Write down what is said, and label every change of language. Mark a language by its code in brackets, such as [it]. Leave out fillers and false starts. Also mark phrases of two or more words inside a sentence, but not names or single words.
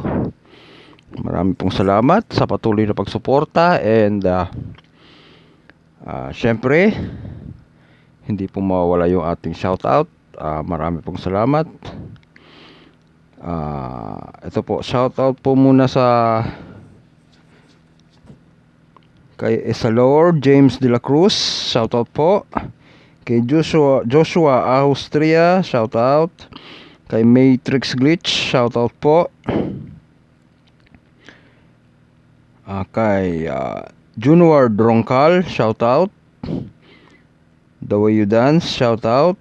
[tl] Marami pong salamat sa patuloy na pagsuporta and syempre, hindi po mawawala yung ating shoutout. Marami pong salamat. Ito po, shoutout po muna sa kay Esalor James de la Cruz, shoutout po. Kay Joshua Austria, shoutout. Kay Matrix Glitch, shoutout po. Kay Junward Roncal, shoutout. The Way You Dance, shoutout.